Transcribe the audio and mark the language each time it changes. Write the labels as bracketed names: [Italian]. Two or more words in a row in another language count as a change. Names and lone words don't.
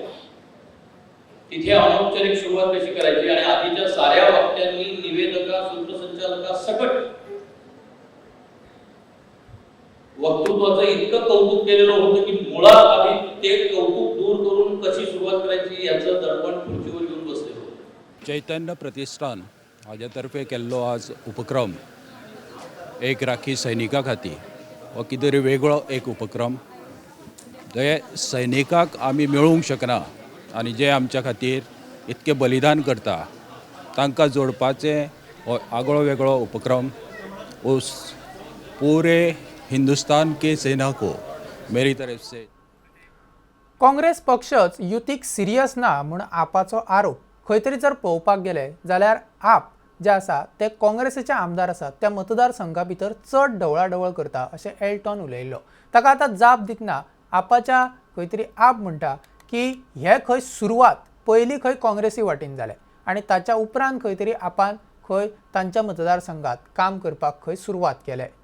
[Marathi] तिथे अनौपचारिक सुरुवात कशी करायची आणि आधीच्या साऱ्या वक्त्यांनी निवेदका सूत्रसंचालका सकट वक्तृत्वाचं इतकं कौतुक केलेलं होतं की मुळात आधी ते कौतुक दूर करून कशी सुरुवात करायची याचं दडपण खुर्चीवर घेऊन बसलेलं होतं. [Konkani] चैतन्य प्रतिष्ठान हाजे तर्फे केल्लो आज उपक्रम एक राखी सैनिका खातीर हो कितें तरी वेगळो एक उपक्रम. जे सैनिकाक आमी मेळूंक शकना आनी जे आमच्या खातीर इतके बलिदान करता तांकां जोडपाचे हो आगळो वेगळो उपक्रम. [Hindi] उस पूरे हिंदुस्तान के सेना को मेरी तरफ से. [Konkani] काँग्रेस पक्षच युतीक सिरियस ना म्हूण आपाचो आरोप खंय तरी जर पळोवपाक गेले जाल्यार आप जे आसा ते काँग्रेसीचे आमदार आसात त्या मतदारसंघा भितर चड ढवळाढवळ करता अशें एल्टॉन उलयल्लो. ताका आतां जाप दितना आपाच्या खंय तरी आप म्हणटा की हे खंय सुरवात पयलीं खंय काँग्रेसी वाटेन जालें आनी ताच्या उपरांत खंय तरी आपान खंय तांच्या मतदारसंघात काम करपाक खंय सुरवात केलें.